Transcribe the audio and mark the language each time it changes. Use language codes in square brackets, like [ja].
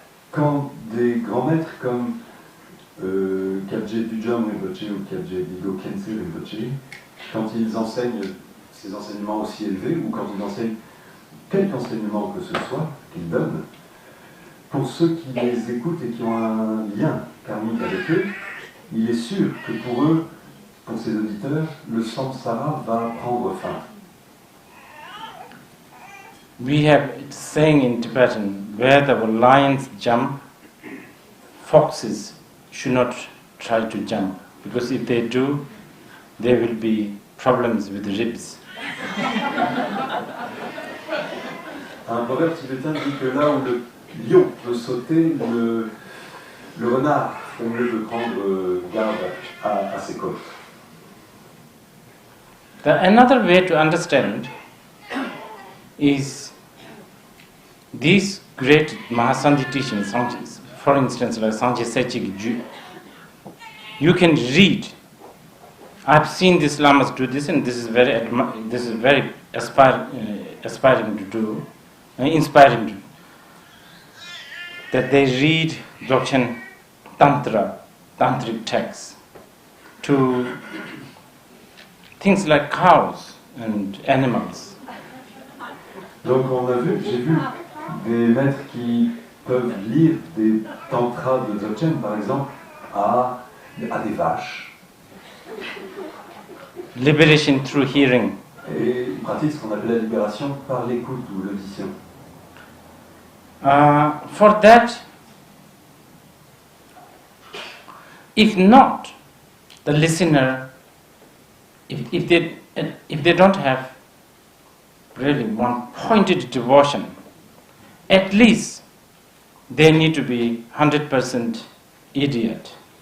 [fr] Quand des grands maîtres comme Kyabje Dujam Rinpoche ou Kyabje Digo Khense Rinpoche, quand ils enseignent ces enseignements aussi élevés, ou quand ils enseignent quelque enseignement que ce soit qu'ils donnent, pour ceux qui les écoutent et qui ont un lien karmique avec eux, il est sûr que pour eux, pour ces auditeurs, le samsara va prendre fin. [en] We have a saying in Tibetan, where the lions jump, foxes should not try to jump, because if they do, there will be problems with the ribs. [fr] Un proverbe tibétain dit que là où le lion peut sauter, le renard fait mieux de prendre garde à ses côtes. [en] Another way to understand is these great Mahasandhi teachings, for instance, like Sanjay Sechik, you can read. I've seen these lamas do this, and this is very aspiring to do, inspiring to do. That they read Dzogchen tantric texts to things like cows and animals. [fr] Donc j'ai vu des maîtres qui peuvent lire des tantras de Dzogchen, par exemple, à des vaches. [en] Liberation through hearing. [fr] Et ils pratiquent ce qu'on appelle la libération par l'écoute ou l'audition. [en] For that, if not, the listener, if they don't have really one pointed devotion, at least they need to be 100% idiot.